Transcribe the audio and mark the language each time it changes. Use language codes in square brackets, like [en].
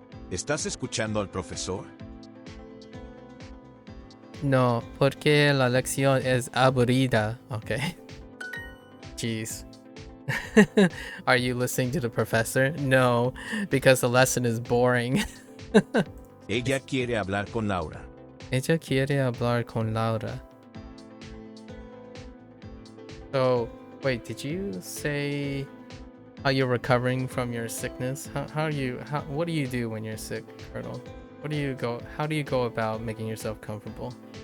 [es] ¿Estás escuchando al profesor? No, porque la lección es aburrida. [en] Okay. Jeez. Are you listening to the professor? No, because the lesson is boring. [es] Ella quiere hablar con Laura. Ella quiere hablar con Laura. [en] So, wait, did you say how you're recovering from your sickness? What do you do when you're sick, Colonel? How do you go about making yourself comfortable?